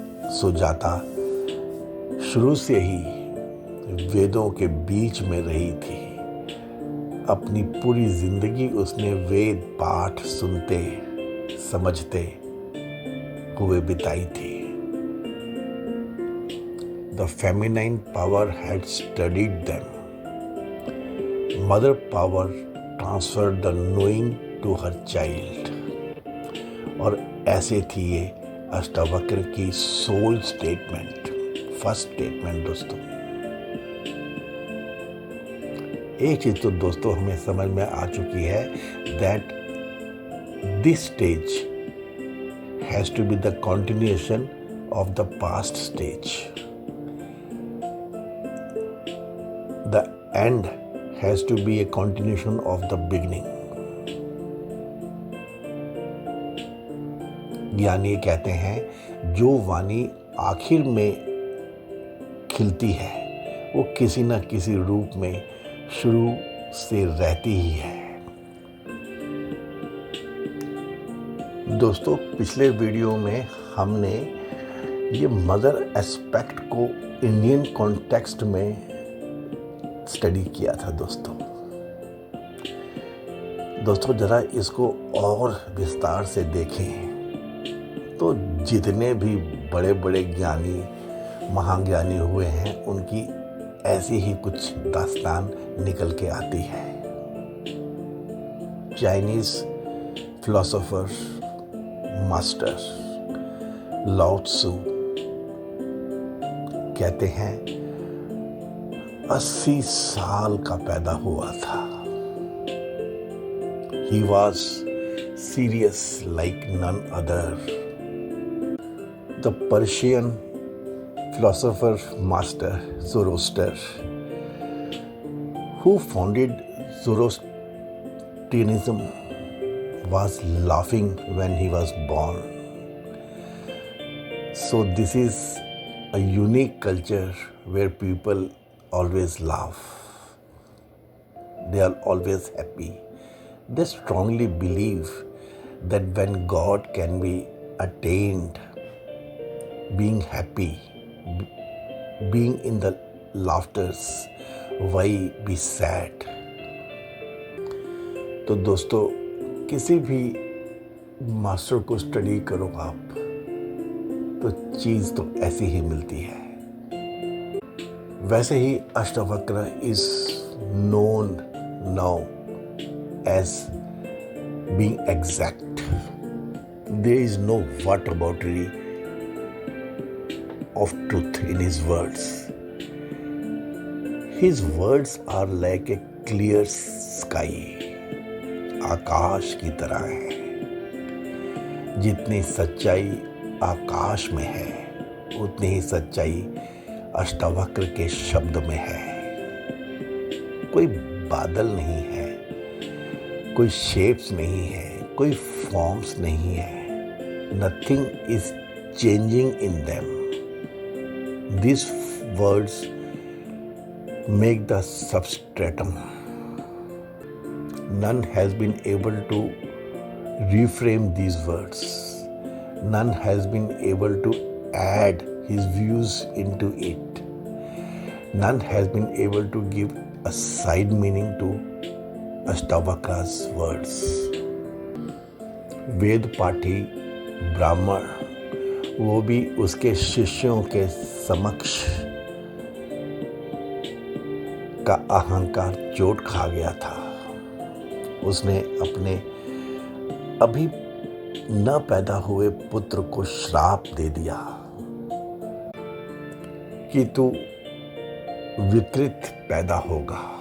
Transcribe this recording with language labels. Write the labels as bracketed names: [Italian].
[Hindi] सुजाता शुरू से ही वेदों के बीच में रही थी। अपनी पूरी जिंदगी उसने वेद पाठ सुनते समझते हुए बिताई थी। [English] The feminine power had studied them. Mother power transferred the knowing to her child. [Hindi] और ऐसे थी ये अष्टावक्र की [English] sole statement, first statement [Hindi] दोस्तों। एक चीज तो दोस्तों हमें समझ में आ चुकी है, [English] that this stage has to be the continuation of the past stage. The end has to be a continuation of the beginning. [Hindi] ज्ञानी कहते हैं, जो वाणी आखिर में खिलती है, वो किसी न किसी रूप में शुरू से रहती ही है। दोस्तों, पिछले वीडियो में हमने ये [English] mother aspect [Hindi] को [English] Indian context [Hindi] में स्टडी किया था दोस्तों। दोस्तों जरा इसको और विस्तार से देखें तो जितने भी बड़े बड़े ज्ञानी महाज्ञानी हुए हैं उनकी ऐसी ही कुछ दास्तान निकल के आती है। चाइनीज फिलोसोफर मास्टर लाओ त्सु कहते हैं 80 साल का पैदा हुआ था। [English] He was serious like none other. The Persian philosopher master Zoroaster, who founded Zoroastrianism, was laughing when he was born. So this is a unique culture where people always laugh. They are always happy. They strongly believe that when God can be attained, being happy, being in the laughters, why be sad? [Hindi] तो दोस्तों किसी भी master को study करो आप तो चीज़ तो ऐसी ही मिलती है। वैसे ही [English] Ashtavakra is known now as being exact. There is no whataboutery of truth in his words. His words are like a clear sky. [Hindi] आकाश की तरह है। जितनी सच्चाई आकाश में है उतनी ही सच्चाई अष्टवक्र के शब्द में है। कोई बादल नहीं है, कोई शेप्स नहीं है, कोई फॉर्म्स नहीं है। [English] Nothing is changing in them. This words make the substratum. None has been able to reframe these words. None has been able to add his views into it. None has been able to give a side meaning to Ashtavakra's words. [Hindi] वेद पाठी ब्राह्मण वो भी उसके शिष्यों के समक्ष का अहंकार चोट खा गया था। उसने अपने अभी न पैदा हुए पुत्र को श्राप दे दिया कि तू विकृत पैदा होगा।